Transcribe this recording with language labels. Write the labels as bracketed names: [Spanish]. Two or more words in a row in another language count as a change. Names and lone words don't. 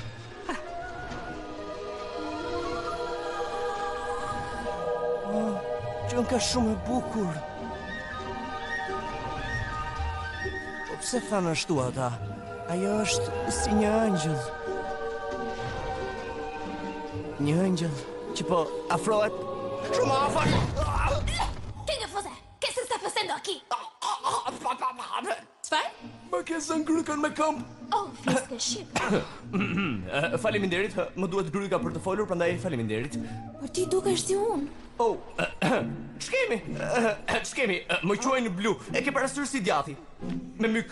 [Albanian] Që ka shumë e bukur. Po pse thanë ashtu ata? Ajo është si një ëngjëll. Një ëngjëll që po afrohet shumë afër. [Spanish] ¿Qué fue? ¿Qué se está pasando aquí? [Albanian] Çfarë? Më ke zënë grykën me këmbë. Oh, fiske shqip. Faleminderit, më duhet gryka për të folur, prandaj faleminderit. Por ti dukesh si unë. Oh, ç'kemi? Më quajnë Blu. E ke parasysh si djati? Me myk.